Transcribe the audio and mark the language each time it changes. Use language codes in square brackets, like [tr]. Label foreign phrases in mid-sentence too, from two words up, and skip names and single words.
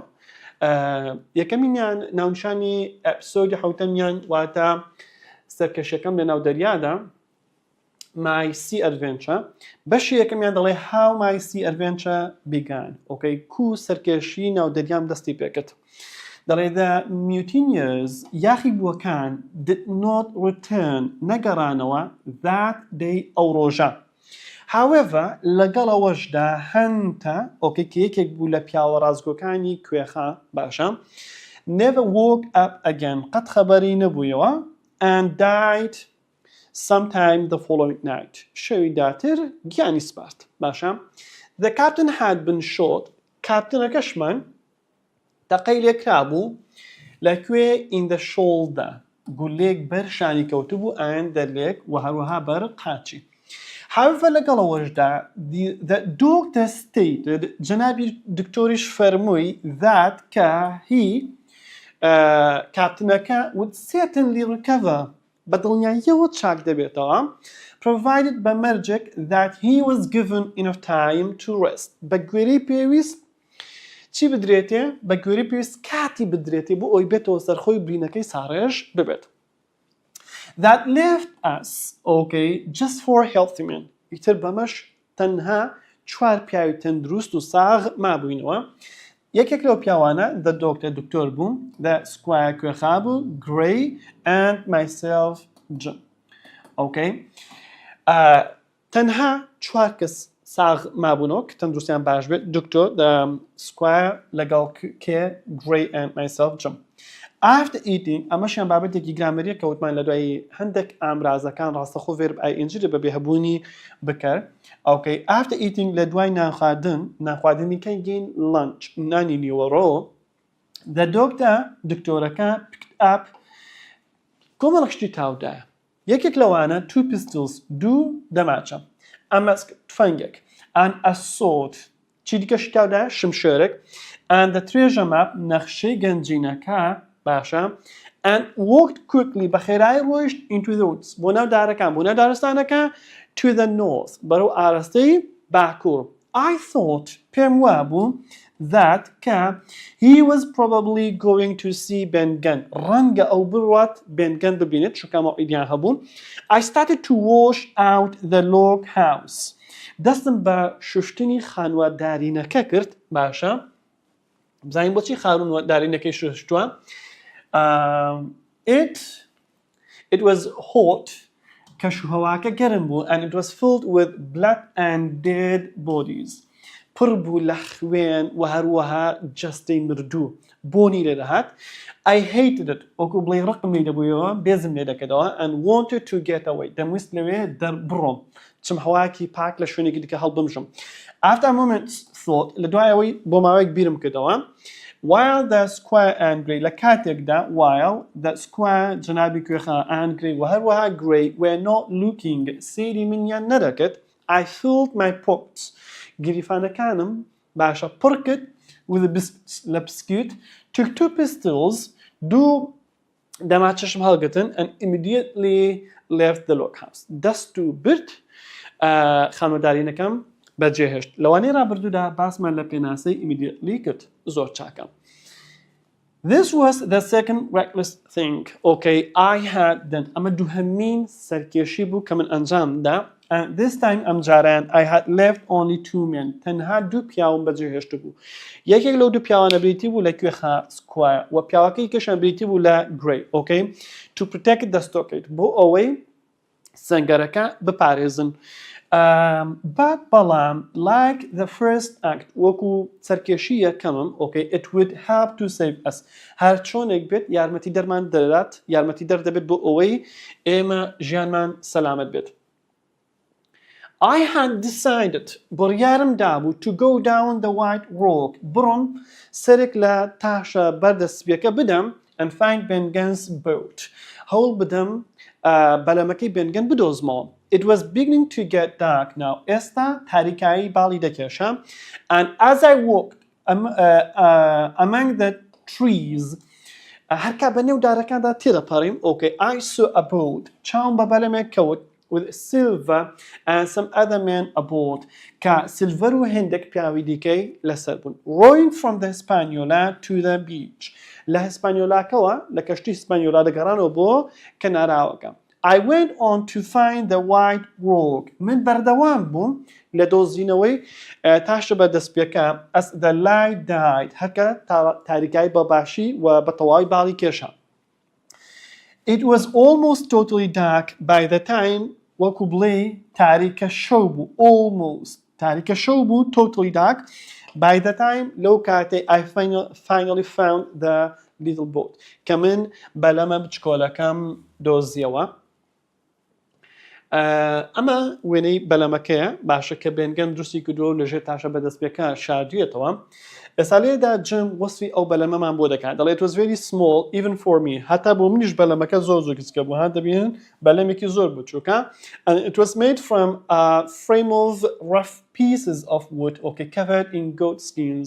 [ckb] یەکەمینیان ناونیشانی ئەپسۆدی حوتەمیان واتە سەرکەشیەکەم لەناو دەریادا مایسی ئەدڤێنچە. بەشی یەکەمیان دەڵێ [en] how my sea adventure began. [ckb] ئۆکەی کو سەرکەشی ناو دەریام دەستی پێکرد. [en] دەڵێ the mutineers [ckb] یاخی بووەکان [en] did not return نەگەڕانەوە that day [ckb] ئەو ڕۆژە. However لەگەڵ ئەوەشدا هەنتە ئۆکەی کە یەکێک بوو لە پیاوە ڕازگۆکانی کوێخە باشە [en] never woke up again [ckb] قەت خەبەری نەبوویەوە [en] and died sometime the following night [ckb] شەوی داتر گیانی سپارت. باشە [en] the captain had been shot [ckb] کاپتنەکەشمان تەقەی لێکرا بوو لەکوێ [en] in the shoulder [ckb] گولێک بەرشانی کەوتبوو and دەرلێک و هەروەها بەر قاچی. However لەگەڵەوەشدا [en] the doctor stated [ckb] جەنابی دکتۆریش فەرمووی that کە هی کاپتنەکە [en] would certainly recover [ckb] بەدڵنیاییەوە چاک دەبێتەوە provided بەمەرجێک [en] that he was given enough time to rest [ckb] بە گوێرەی پێویست چی بدرێتێ بە گوێرەی پێویست کاتی بدرێتێ بۆ ئەوی بێتەوە سەرخۆی برینەکەی ساڕێژ ببێت. [en] That left us okay just for healthy men [ckb] ئیتر بەمەش تەنها چوار پیاوی تەندروست و ساغ مابووینەوە. یەکێک لەو پیاوانە [en] the doctor [ckb] دکتۆر بوو [en] the squire [ckb] کوێخا بوو [en] Gray and myself Jim. [ckb] okay تەنها چوار کەس ساغ مابوونەوە کە تەندروستیان باش بێت دکتۆر [en] the squire [ckb] لەگەڵ کێ [en] Gray and myself Jim. After eating [ckb] ئەمەشیان بابەتێکی گرامەریە کەوتمان لە دوای هەندێک ئامرازەکان ڕاستەخۆ [en] verb ing [ckb] بە بێهەبوونی بکەر. [en] okay after eating [ckb] لە دوای نانخواردنی کەنگین lunch نانی نیوەڕۆ [en] the doctor [ckb] دکتۆرەکە [en] picked up [ckb] کۆمەڵێک شتی تاودایە. یەکێک لەوانە [en] two pistols [ckb] دوو دەماچە ئەمەسک تفەنگێک [en] and a sword [ckb] چی دیکە شتی تاودایە شمشێرێک [en] and the treasure map [ckb] نەخشەی گەنجینەکە باشە [en] and walked quickly [ckb] بەخێرایی ڕۆیشت [en] into the woods [ckb] بۆ ناو دارەکان بۆ ناو دارستانەکە [en] to the north [ckb] بەرەو ئاراستەی باکوور. [en] I thought [ckb] پێم وابوو [en] that کە he was probably going to see Ben Gunn [ckb] ڕەنگە ئەو بڕوات Ben Gunn ببینێت چونکە مەوعیدیان هەبوون. [en] I started to wash out the log house [ckb] دەستم بە شوشتنی خانوادارینەکە کرد. باشە بزانین بۆچی خانوادارینەکەی شوشتووە. [en] It was hot [ckb] کەشوهەواکە گەرم بوو [en] and it was filled with blood and dead bodies [ckb] پڕ بوو لە خوێن و هەروەها جەستەی مردوو بۆنی لێ دەهات. [en] I hated it [ckb] وەکو بڵێ ڕقم لێ دەبوویەوە بێزم لێ دەکەدەوە [en] and wanted to get away [ckb] دەمویست لەوێ دەربڕۆم چم هەواکی پاک لە شوێنێکی دیکە هەڵبمژم. [en] After a moment's thought [ckb] لە دوایەوەی بۆ ماوەیەک بیرم کردەوە [en] while the squire and Gray [ckb] لە کاتێکدا [en] while the squire [ckb] جەنابی کوێخا [en] and Gray [ckb] و هەروەها [en] Gray were not looking [ckb] سێری منیان نەدەکرد [en] I filled my pockets [ckb] گریفانەکانم باشە پڕ کرد [en] with the biscuits [ckb] لە بسکویت [en] took two pistols [ckb] دوو دەماچەشم هەڵگرتن [en] and immediately left the log house [ckb] دەست و برد خانوادارینەکەم بەجێهێشت. لەوانەیە ڕابردوودا باسمان لە پێناسەی immediately کرد زۆر چاکە. [en] This was the second reckless thing okay I had done [ckb] ئەمە دووهەمین سەرکێشی بوو کە من ئەنجامدا [en] and this time [ckb] ئەم جاران [en] I had left only two men [ckb] تەنها دوو پیاوم بەجێهێشت بوو. یەکێک لەو دوو پیاوانە بریتی بوو لە کوێخا سکوایە و پیاوەکەی کەشان بریتی بوو لە Gray [en] okay to protect the stockade [ckb] بۆ ئەوەی سنگەرەکە بپارێزن. بعد بەڵام [en] like the first act [ckb] وەکو سەرکێشی یەکەمم [en] it would help to save us [ckb] هەر چۆنێک بێت یارمەتی دەرمان دەدات یارمەتی دەردەبێت بۆ ئەوەی ئێمە ژیانمان سەلامەت بێت. [en] I had decided [ckb] بڕیارم دابوو [en] to go down the white rock [ckb] بڕۆم سەرێک لە تاشە بەردەستپێکە بدەم [en] and find Bengen's boat [ckb] هەوڵ بدەم بەلەمەکەی بنگەن بدۆزمەوە. [en] It was beginning to get dark now. [ckb] ئێستا تاریکایی باڵی دەکێشە. [en] And as I walked among the trees [ckb] هەرکا بە نێو دارەکاندا تێدەپەڕیم [en] I saw a boat [ckb] چاوم بە بەلەمێک کەوت [en] with silver and some other men aboard [ckb] کە سیلڤەر و هێندێک پیاوی دیکەی لەسەر بوون. [en] Rowing from the Hispaniola to the beach [ckb] لە هیسپانیۆلاکەوە لە کەشتی هیسپانیۆلا دەگەڕانەوە بۆ کەناراوەکە. [en] I went on to find the white rock [ckb] من بەردەوام بووم لە دۆزینەوەی تاشە بەدەستپێکە [en] as the light died [ckb] هەکە تاریکایی بەباشی و بە تەواوی باڵی کێشە. [en] It was almost totally dark by the time [ckb] وەکو بڵێ تاریکە شەو بوو [en] almost [ckb] تاریکە شەو بوو [en] totally dark by the time [ckb] لەو کاتێ [en] I finally found the little boat [ckb] کە من بەلەمە بچکۆلەکەم دۆزیەوە. ئەمە وێنەی بەلەمەکەیە باشە کە بێنگەن دروستی کردووە و لەژێر تاشە بەدەستپێکە شاردوویەتەوە. ئێستا لێدا جم وەسفی ئەو بەلەمەمان بۆ دەکات دەڵێت [en] it was very small even for me [ckb] هەتا بۆ منیش بەلەمەکە زۆر کچکە بوو هات دەبینن بەلەمێکی زۆر بچووکە [en] and it was made from a frame of rough pieces of wood covered in goat skins.